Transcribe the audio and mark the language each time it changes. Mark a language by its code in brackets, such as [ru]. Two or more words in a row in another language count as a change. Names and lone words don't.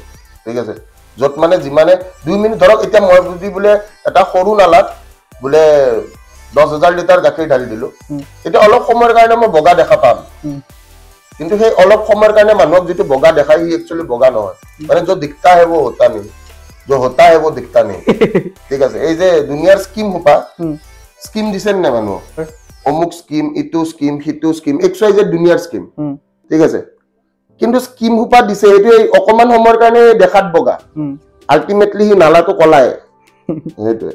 [as] ঠিক আছে, য'ত মানে যিমানে 2 মিনিট ধৰক, এতিয়া মই যদি বোলে এটা সৰু নালাত বোলে 10,000 লিটাৰ গাখীৰ ঢালি দিলোঁ, এতিয়া অলপ সময়ৰ কাৰণে মই বগা দেখা পাম। কিন্তু সেই অলপ সময়ৰ কাৰণে মানুহক যিটো বগা দেখায় সি একচুৱেলি বগা নহয়। মানে য'ত [hi] दिखता है वो होता नहीं, जो होता है वो दिखता नहीं। [as] ঠিক আছে, এই যে দুনিয়াৰ স্কিম সোপা, স্কিম দিছে নে মানুহক, অমুক স্কিম, ইটো স্কিম, সিটো স্কিম, XYZ দুনিয়াৰ স্কিম। ঠিক আছে, কিন্তু স্কিম সোপা দিছে সেইটো অকমান সময়ৰ কাৰণে দেখাত বগা, আল্টিমেটলি সি নালাটো কলাই। সেইটোৱে